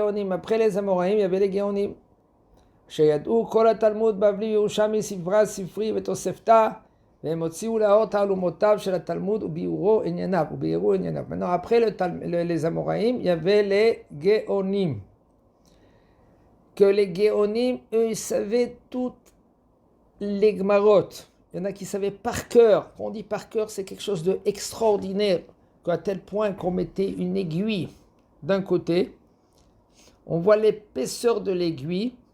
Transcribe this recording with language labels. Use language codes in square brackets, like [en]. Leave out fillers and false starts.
[fr] Après les Amoraïm, il y avait les Géonim. [he] שידעו כל התלמוד בבלי ירושלמי ספרה ספרי ותוספתא והם הוציאו לאור תעלומותיו של התלמוד וביארו ענייניו. [fr] Maintenant, après les Amoraïm, il y avait les Géonim. Que les Géonim, eux, ils savaient toutes les Gemarot. Il y en a qui savaient par cœur. Quand on dit par cœur, c'est quelque chose d'extraordinaire. À tel point qu'on mettait une aiguille d'un côté, on voit l'épaisseur de l'aiguille.